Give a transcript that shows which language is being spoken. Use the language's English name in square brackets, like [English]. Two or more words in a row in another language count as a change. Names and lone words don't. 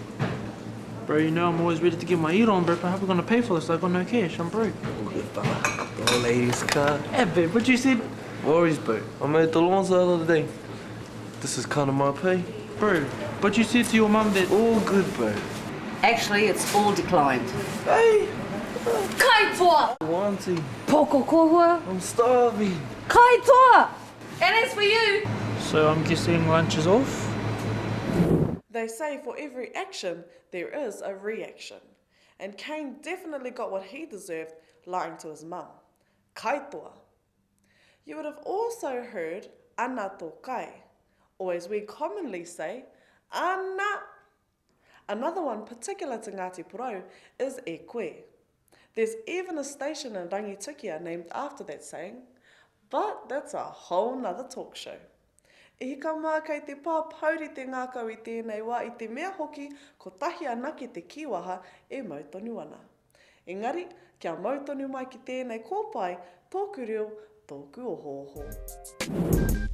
[English] Bro, you know I'm always ready to get my eat on, bro, but how are we gonna pay for this? I got no cash, I'm broke. Good, bro. The old lady's card. Hey, babe, what you said? Worries, bro. I made the lawns the other day. This is kind of my pay. Bro, but you said to your mum that... All good, bro. Actually, it's all declined. Hey! Kaitoa! Auntie, [Māori] Poko kohua! [English] I'm starving. Kaitoa! And as for you, So I'm guessing lunch is off? They say for every action, there is a reaction. And Kane definitely got what he deserved lying to his mum. Kaitoa. You would have also heard [Māori] ana tō kai, [English] or as we commonly say, ana. Another one particular to Ngati Porou is [Māori] e koe. [English] There's even a station in Rangitukia named after that saying, but that's a whole nother talk show. [Māori] E hika mā kei te pā pauri te ngākau I tēnei wā I te mea hoki ko tahi ana ki te kiwaha e mautonu ana. Engari, kia mautonu mai ki tēnei kōpae, Toku Reo, Toku Ohooho.